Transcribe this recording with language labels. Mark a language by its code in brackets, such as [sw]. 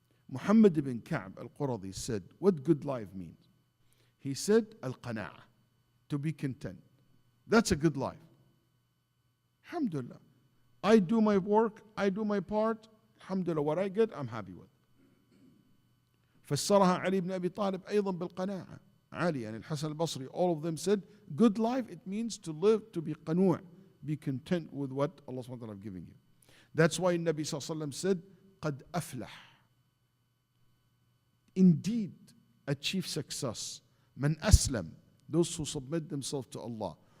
[en] Muhammad ibn Ka'b al-Quradi said, what good life means? He said, al-qana'a, to be content. That's a good life. Alhamdulillah. I do my work, I do my part. Alhamdulillah, what I get, I'm happy with. [ar] فسرها علي بن أبي طالب أيضا بالقناعة. [en] Ali and al-Hasan al-Basri, all of them said, good life, it means to live, to be qanu', be content with what Allah subhanahu wa ta'ala has given you. That's why Nabi sallallahu alayhi wa sallam said, [ar] قَدْ أَفْلَحْ. [en] Indeed, achieve success. [ar] Man aslam, [en] those who submit themselves to Allah.